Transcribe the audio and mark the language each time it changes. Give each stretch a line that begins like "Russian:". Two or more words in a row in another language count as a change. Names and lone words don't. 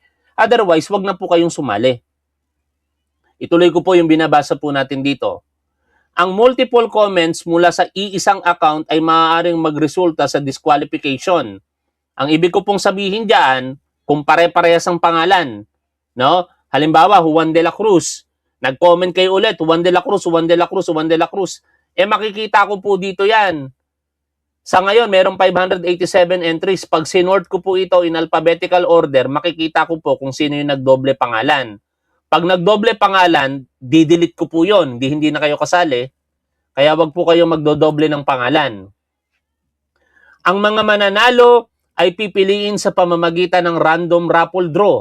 Filipino: Otherwise, wag na po kayong sumali. Ituloy ko po yung binabasa po natin dito. Ang
English: multiple comments
Filipino: mula sa iisang account ay maaaring magresulta sa disqualification. Ang ibig ko pong sabihin diyan, kung pare-parehas ang pangalan, no? Halimbawa, Juan de la Cruz. Nag-comment kayo ulit, Juan de la Cruz, Juan de la Cruz, Juan de la Cruz. Makikita ko po dito yan. Sa ngayon, merong 587 entries. Pag sinort ko po ito
English: in alphabetical order,
Filipino: makikita ko po kung sino yung nagdoble pangalan. Pag nagdoble pangalan, didelete ko po yun. Hindi na kayo kasali. Kaya wag po kayo magdodoble ng pangalan. Ang mga mananalo ay pipiliin sa pamamagitan ng
English: random raffle draw.